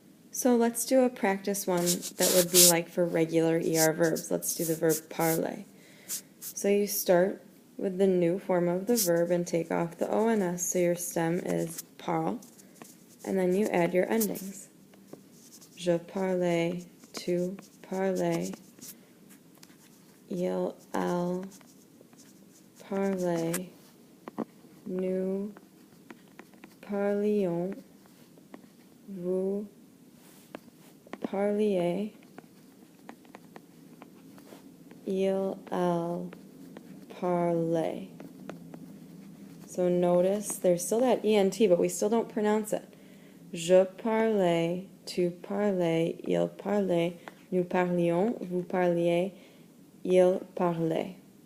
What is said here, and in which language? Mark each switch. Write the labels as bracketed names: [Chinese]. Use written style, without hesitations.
[English] So let's do a practice one that would be like for regular ER verbs. Let's do the verb parler. So you start with the new form of the verb and take off the ONS, so your stem is parle, and then you add your endings. [French] Je parlais, tu parlais, il, elle parlait, nous parlions, vous parliez, il, elle parlait. [English] So notice there's still that ENT, but we still don't pronounce it. [French] Je parlais, tu parlais, il parlait, nous parlions, vous parliez, il parlait.